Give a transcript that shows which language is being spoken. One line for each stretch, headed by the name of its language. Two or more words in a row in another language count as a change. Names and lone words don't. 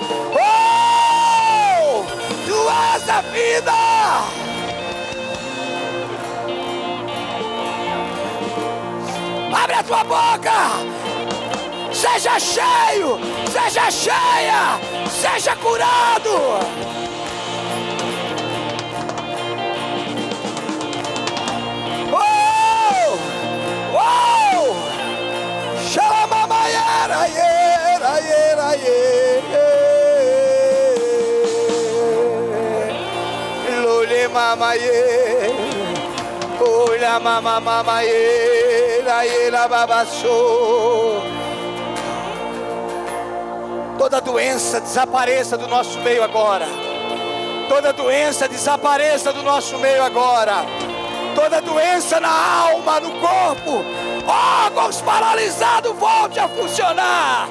Portuguese: Oh! Tu és a vida. Abre a tua boca. Seja cheio, seja cheia, seja curado. Oh! Oh! Xalamamaiera, iera, iera, iera. Lole mamaie, olha mamamaiera, iera babaçô. Toda doença desapareça do nosso meio agora. Toda doença desapareça do nosso meio agora. Toda doença na alma, no corpo, órgãos paralisados volte a funcionar.